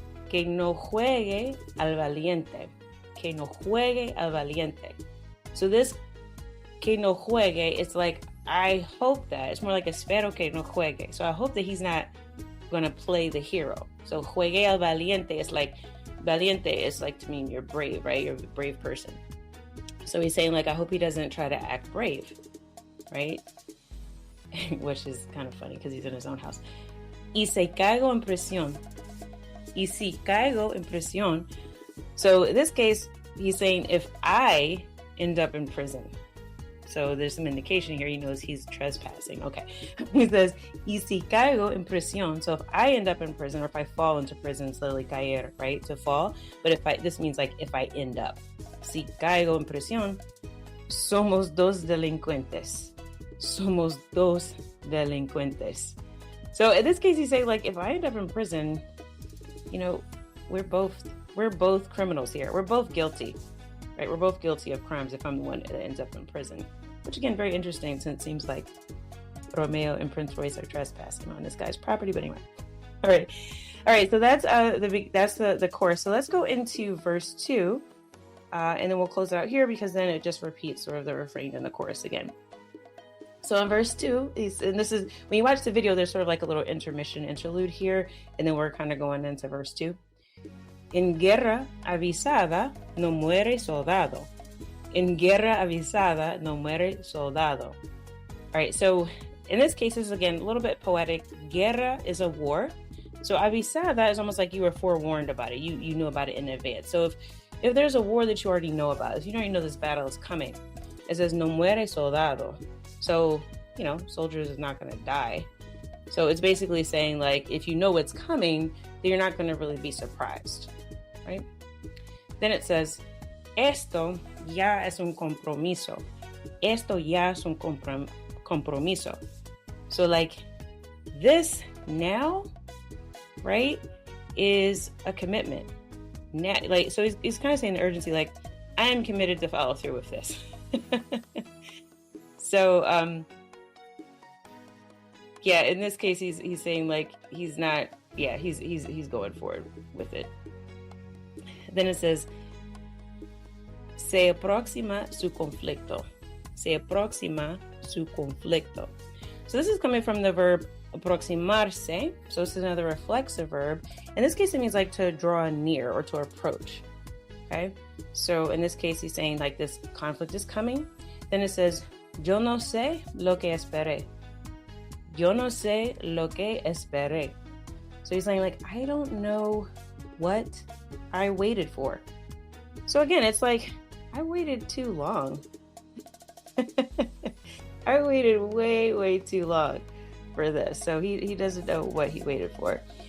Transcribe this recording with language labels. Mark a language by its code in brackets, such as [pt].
[es] Que no juegue al valiente. Que no juegue al valiente. [en] So this que no juegue, it's like, I hope that. It's more like [es] espero que no juegue. [en] So I hope that he's not going to play the hero. So juegue al valiente is like, valiente is like to mean you're brave, right? You're a brave person. So he's saying like, I hope he doesn't try to act brave, right? Which is kind of funny because he's in his own house. [es] Y si caigo en prisión. Y si caigo en prisión. [en] So in this case, he's saying if I end up in prison. So there's some indication here he knows he's trespassing. Okay. He says, [es] y si caigo en prisión. [en] So if I end up in prison or if I fall into prison, it's literally caer, right? To fall. But this means like if I end up. [es] Si caigo en prisión, somos dos delincuentes. Somos dos delincuentes. [en] So in this case, he's saying like, if I end up in prison, you know, we're both criminals here. We're both guilty, right? We're both guilty of crimes if I'm the one that ends up in prison. Which again, very interesting since it seems like Romeo and Prince Royce are trespassing on this guy's property. But anyway, all right. So that's the chorus. So let's go into verse 2, and then we'll close it out here because then it just repeats sort of the refrain and the chorus again. So in verse 2, and this is when you watch the video, there's sort of like a little interlude here, and then we're kind of going into verse 2. [es] En guerra avisada no muere soldado. En guerra avisada no muere soldado. [en] All right, so in this case, this is again a little bit poetic. Guerra is a war. So avisada is almost like you were forewarned about it. You knew about it in advance. So if there's a war that you already know about, if you already know this battle is coming, it says no muere soldado. So, you know, soldiers is not going to die. So it's basically saying like, if you know what's coming, then you're not going to really be surprised, right? Then it says, [es] esto ya es un compromiso. Esto ya es un compromiso. [en] So like this now, right, is a commitment. Now, like, so he's kind of saying the urgency, like, I am committed to follow through with this. So, yeah, in this case, he's saying like, he's not, yeah, he's going forward with it. Then it says, [es] se aproxima su conflicto. Se aproxima su conflicto. [en] So this is coming from the verb aproximarse. So this is another reflexive verb. In this case, it means like to draw near or to approach. Okay. So in this case, he's saying like this conflict is coming. Then it says, [es] yo no sé lo que esperé. Yo no sé lo que esperé. [en] So he's saying like, I don't know what I waited for. So again, it's like, I waited too long. I waited way too long for this. So he doesn't know what he waited for.